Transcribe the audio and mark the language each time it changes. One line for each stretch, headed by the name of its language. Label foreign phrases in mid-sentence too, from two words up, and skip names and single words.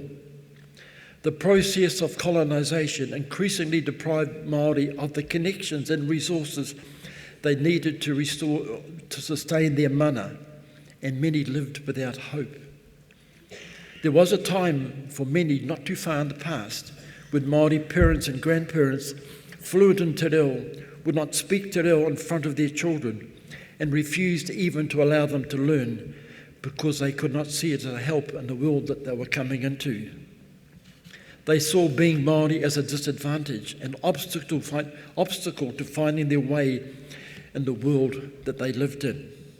English: The process of colonization increasingly deprived Māori of the connections and resources they needed to sustain their mana, and many lived without hope. There was a time for many not too far in the past when Māori parents and grandparents fluent in
Māori: te reo
English: would not speak
Māori: te reo
English: in front of their children and refused even to allow them to learn because they could not see it as a help in the world that they were coming into. They saw being Māori as a disadvantage, an obstacle to finding their way in the world that they lived in.